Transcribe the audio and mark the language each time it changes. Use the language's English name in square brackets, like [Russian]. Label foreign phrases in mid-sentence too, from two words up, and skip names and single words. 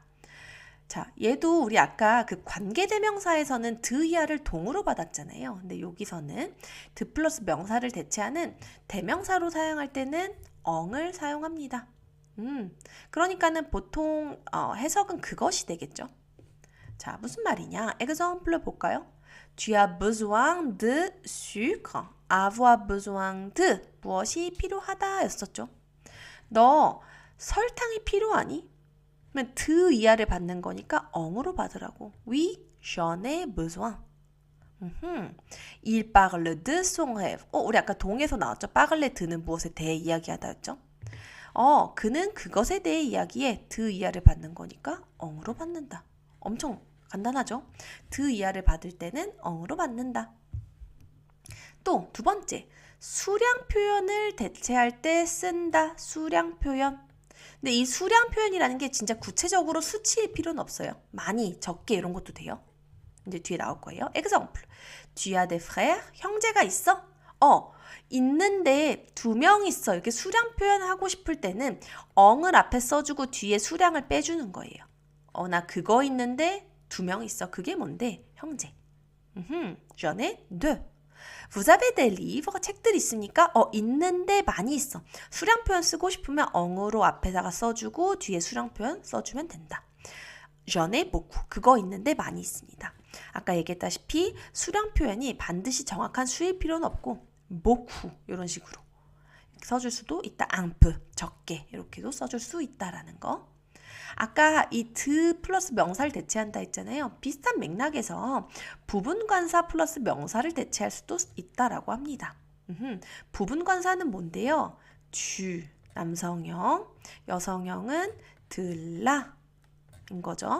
[Korean] 자, 얘도 우리 아까 그 관계대명사에서는 드이하를 동으로 받았잖아요. 근데 여기서는 드 플러스 명사를 대체하는 대명사로 사용할 때는 엉을 사용합니다. 그러니까는 보통 해석은 그것이 되겠죠. 자, 무슨 말이냐? exemple 볼까요? [French] Tu as besoin de sucre. avoir besoin de [Korean] 무엇이 필요하다 였었죠. 너 설탕이 필요하니? 그러면 드 이하를 받는 거니까 엉으로 받으라고. [French] Oui, j'en ai besoin. Il parle de son rêve. [Korean] 우리 아까 동에서 나왔죠. [French] parle de [Korean] 는 무엇에 대해 이야기하다였죠. 그는 그것에 대해 이야기해 드 이하를 받는 거니까 엉으로 받는다. 엄청 간단하죠? 드 이하를 받을 때는 엉으로 받는다. 또 두 번째, 수량 표현을 대체할 때 쓴다. 수량 표현. 근데 이 수량 표현이라는 게 진짜 구체적으로 수치일 필요는 없어요. 많이, 적게 이런 것도 돼요. 이제 뒤에 나올 거예요. [French] Exemple. Tu as des frères? [Korean] 형제가 있어? 있는데 두 명 있어. 이렇게 수량 표현하고 싶을 때는 엉을 앞에 써주고 뒤에 수량을 빼주는 거예요. 나 그거 있는데 두 명 있어. 그게 뭔데? 형제. [French] J'en ai deux. Vous avez des livres? [Korean] 책들 있습니까? 있는데 많이 있어. 수량 표현 쓰고 싶으면 엉으로 앞에다가 써주고 뒤에 수량 표현 써주면 된다. [French] J'en ai beaucoup. [Korean] 그거 있는데 많이 있습니다. 아까 얘기했다시피 수량 표현이 반드시 정확한 수일 필요는 없고 beaucoup 이런 식으로 써줄 수도 있다. [French] un peu [Korean] 적게 이렇게도 써줄 수 있다라는 거. 아까 이 드 플러스 명사를 대체한다 했잖아요. 비슷한 맥락에서 부분관사 플러스 명사를 대체할 수도 있다라고 합니다. 부분관사는 뭔데요? 주 남성형, 여성형은 들라 인 거죠.